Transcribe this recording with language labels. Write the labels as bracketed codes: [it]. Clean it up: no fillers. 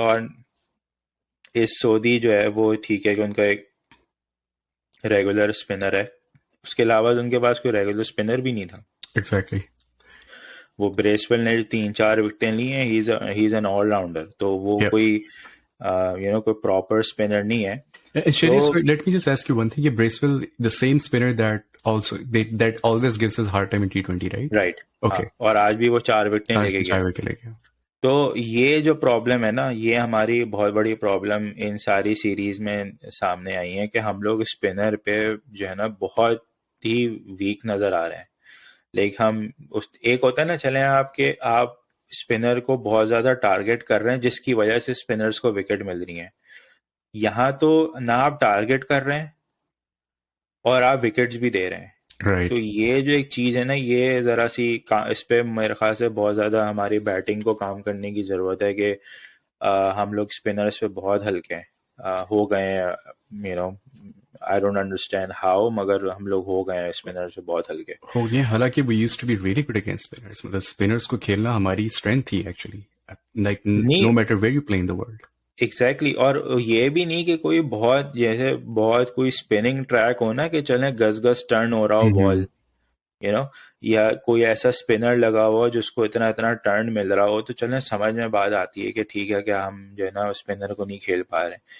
[ur] اور اس سعودی جو ہے وہ ٹھیک ہے کہ ان کا ایک ریگولر اسپنر ہے, اس کے علاوہ ان کے پاس کوئی ریگولر اسپنر بھی نہیں تھا. [en] Exactly. [ur] وہ بریسویل نے 3-4 وکٹیں لی ہیں, [en] he is an all rounder, [ur] تو وہ [en] Yep. [ur] کوئی کوئی پراپر اسپنر نہیں ہے. [en] And Sherry, sorry, let me just ask you one thing. Bracewell, the same spinner that always gives us hard time in T20, right? Right, Okay. [ur] اور آج بھی وہ 4 وکٹیں لے آج کے بھی گیا. 4 wicket لے گیا. تو یہ جو پرابلم ہے نا, یہ ہماری بہت بڑی پرابلم ان ساری سیریز میں سامنے آئی ہے کہ ہم لوگ اسپنر پہ جو ہے نا بہت ہی ویک نظر آ رہے ہیں. لیکن ہم ایک ہوتا ہے نا, چلیں آپ اسپنر کو بہت زیادہ ٹارگیٹ کر رہے ہیں جس کی وجہ سے اسپنرز کو وکٹ مل رہی ہیں. یہاں تو نہ آپ ٹارگیٹ کر رہے ہیں اور آپ وکٹس بھی دے رہے ہیں. [en] Right. [ur] تو یہ جو ایک چیز ہے نا, یہ ذرا سی اس پہ میرے خیال سے بہت زیادہ ہماری بیٹنگ کو کام کرنے کی ضرورت ہے کہ ہم لوگ اسپنرز پہ بہت ہلکے ہو گئے ہیں. [en] I don't understand how, [ur] مگر ہم لوگ ہو گئے ہیں اسپنرز پہ بہت ہلکے. ہو گیا, حالانکہ [en] we used to be really good against spinners. [ur] مطلب اسپنرس کو کھیلنا ہماری اسٹرینتھ تھی actually, [en] like no matter where you play in the world. Exactly. [ur] اور یہ بھی نہیں کہ کوئی بہت جیسے بہت کوئی اسپننگ ٹریک ہو نا کہ چلیں گز گز ٹرن ہو رہا ہو بال, یا کوئی ایسا اسپنر لگا ہوا جس کو اتنا ٹرن مل رہا ہو, تو چلیں سمجھ میں بات آتی ہے کہ ٹھیک ہے کہ ہم جو ہے نا اسپنر کو نہیں کھیل پا رہے.